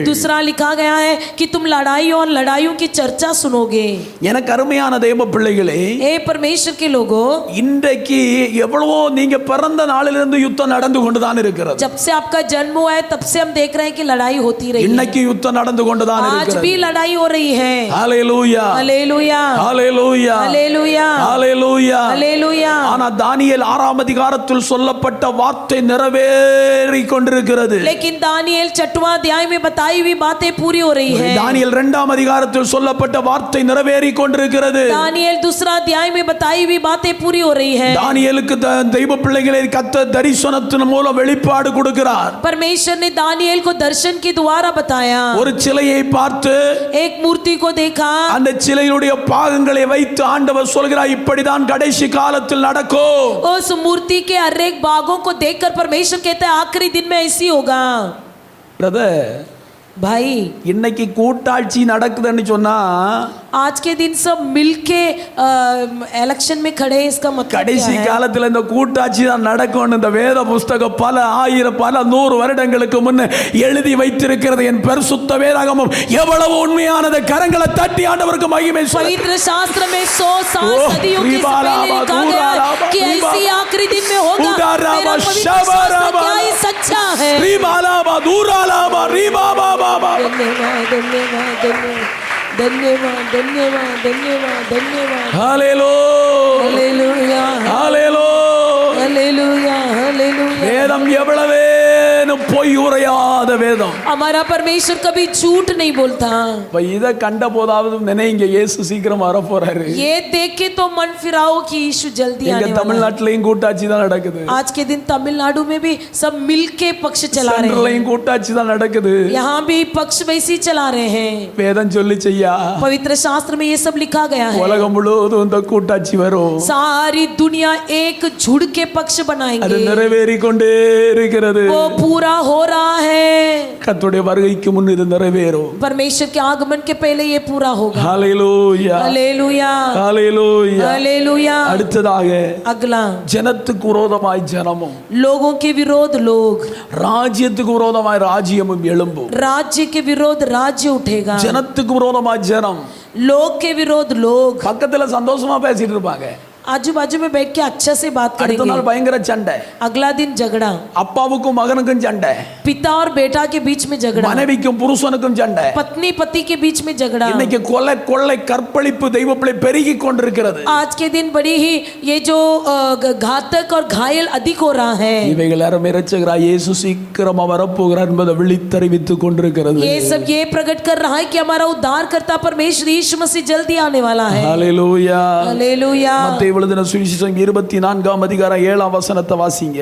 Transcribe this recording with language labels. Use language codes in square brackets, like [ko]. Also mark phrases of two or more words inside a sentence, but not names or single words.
[hi] दूसरा लिखा गया है कि तुम लड़ाई और लड़ाइयों की चर्चा सुनोगे। [ta] எனக்கு அருமையான தேவ பிள்ளைகளே, [hi] ए परमेश्वर के लोगों, [ta] இன்றைக்கு எவ்வளவோ நீங்க பிறந்த நாளிலிருந்து யுத்தம் நடந்து கொண்டுதான் இருக்கிறது. [hi] जब से आपका जन्म हुआ है तब से हम देख रहे हैं कि लड़ाई होती रही है। [ta] இன்னைக்கு யுத்தம் நடந்து கொண்டுதான் [hi] आज [ta] இருக்கிறது. [hi] भी लड़ाई हो रही है। [ta] ஹalleluya. [hi] हालेलुया। [ta] ஹalleluya. [hi] हालेलुया। [ta] ஹalleluya. [hi] हालेलुया। [ta] ஆனா தானியேல் 6ஆம் அதிகாரத்தில் சொல்லப்பட்ட வார்த்தை நிறைவேறி கொண்டிருக்கிறது. [hi] लेकिन दानियेल 6वां अध्याय में बताई हुई बातें पूरी हो रही है। [ta] தானியேல் 2ஆம் அதிகாரத்தில் சொல்லப்பட்ட வார்த்தை நிறைவேறி கொண்டிருக்கிறது. [hi] दानियेल दूसरा अध्याय में बताई हुई बातें पूरी हो रही है। [ta] தானியேலுக்கு தெய்வ பிள்ளைகளை கர்த்தர் தரிசனத்தின் மூலம் வெளிப்பாடு கொடுக்கிறார். [hi] परमेश्वर ने दानियेल को दर्शन के द्वारा बताया। [ta] ஒரு சிலையை பார்த்து [hi] एक मूर्ति को देखा, [ta] அந்த சிலையுடைய பாகங்களை வைத்து ஆண்டவர் சொல்கிறார், இப்படிதான் கடைசி காலத்தில் நடக்கும். [hi] उस मूर्ति के हर एक भागों को देखकर परमेश्वर कहता है आखिरी दिन में ऐसी होगा। [ta] பிரதர், [hi] भाई [ta] இன்னைக்கு கூட்டாட்சி நடக்குதுன்னு சொன்னா [hi] आज के दिन सब मिलके इलेक्शन में खड़े हैं, इसका मतलब क्या [ta] கடைசி [hi] है? [ta] காலத்தில் இந்த கூட்டாட்சி தான் நடக்கும். இந்த வேத புஸ்தகம் பல ஆயிரம் பல 100 வருடங்களுக்கு முன்ன எழுதி வைத்திருக்கிறது. என் பரிசுத்த வேதாகமம் எவ்வளவு உண்மையானது. கரங்களை தட்டி ஆண்டவருக்கு மகிமை சொல்லுங்கள். [hi] पवित्र शास्त्र में 100 साल ओह, सदियों के से पहले लिखा गया है कि ऐसी आखिरी दिन में होगा। मेरा पवित्र शास्त्र क्या ही सच्चा है। रीबालाबा दूरालाबा रीबाबाबा. धन्यवाद धन्यवाद धन्यवाद धन्यवाद धन्यवाद धन्यवाद धन्यवाद। [ta] ஹalleluya. [hi] हालेलुया। [ta] ஹalleluya. [hi] हालेलुया। हालेलुया। [ta] வேதம் எவ்வளவேனும் பொய் உரையாத வேதம். [hi] हमारा परमेश्वर कभी झूठ नहीं बोलता। [ta] இப்ப இதை கண்ட போதாவது நினைங்க, இயேசு சீக்கிரம் வர போறாரு. [hi] ये देख के तो मन फिराओ कि यीशु जल्दी [ta] எங்க [hi] आने वाला है। [ta] தமிழ்நாட்டிலையும் கூட்டாட்சி தான் நடக்குது. [hi] आज के दिन तमिलनाडु में भी सब मिलके पक्ष चला रहे हैं। [ta] சென்ட்ரலையும் கூட்டாட்சி தான் நடக்குது. [hi] यहाँ भी पक्ष वैसे ही चला रहे हैं। [ta] வேதம் சொல்லி செய்யா, [hi] पवित्र शास्त्र में ये सब लिखा गया है। [ta] உலகம் முழுவதும் இந்த கூட்டாட்சி வரும். [hi] सारी दुनिया एक झुंड के पक्ष [ta] அது [hi] बनाएंगे। [ta] நிறைவேறி கொண்டே இருக்கிறது. [hi] वो पूरा हो रहा है। [ta] கர்த்தருடைய வருகைக்கு முன் இது நிறைவேறும். [hi] परमेश्वर के आगमन के पहले ये पूरा होगा. [ta] ஹalleluya [hi] हालेलुया, [ta] ஹalleluya. [hi] हालेलुया. [ta] அடுத்ததாக [hi] अगला, [ta] ஜனத்துக்கு விரோதமாய் ஜனமும் [hi] लोगों के विरोध लोग, [ta] ராஜ்யத்துக்கு விரோதமாய் ராஜ்யமும் எழும்பும். [hi] राज्य के विरोध राज्य उठेगा, [ta] ஜனத்துக்கு விரோதமாய் ஜனம், [hi] लोग के विरोध लोग. [ta] பக்கத்துல சந்தோஷமா பேசிட்டு இருப்பாங்க, [hi] आजू बाजू में बैठ के अच्छा से बात [ta] அடுத்த [hi] करेंगे. [ta] நாள் பயங்கர சண்டை, [hi] अगला दिन झगड़ा, [ta] அப்பாவுக்கும் மகனுக்கும் சண்டை, [hi] पिता और बेटा के बीच में झगड़ा, [ta] மனைவிக்கும் புருஷனுக்கும் சண்டை. [hi] पत्नी पति के बीच में झगड़ा. [ta] இன்னைக்கு கொலை கொள்ளை கற்பழிப்பு தெய்வப்பிள்ளை பெருகி கொண்டிருக்கிறது. [hi] आज के दिन बड़ी ही ये जो घातक और घायल अधिक हो रहा है. [ta] இவைகள் யாரும் இரட்சகராய் இயேசு சீக்கிரமா வரப்போகிறார் என்பதை விழித்தறிவித்துக் கொண்டிருக்கிறது. [hi] ये सब ये प्रकट कर रहा है कि हमारा उद्धारकर्ता परमेश्वर यीशु मसीह जल्दी आने वाला है. [ta] ஹalleluya. [hi] हालेलुया. [ta] மத்தேயு எழுதின சுவிசேஷம் 24ஆம் அதிகாரம் 7ஆம் வசனத்தை வாசிங்க.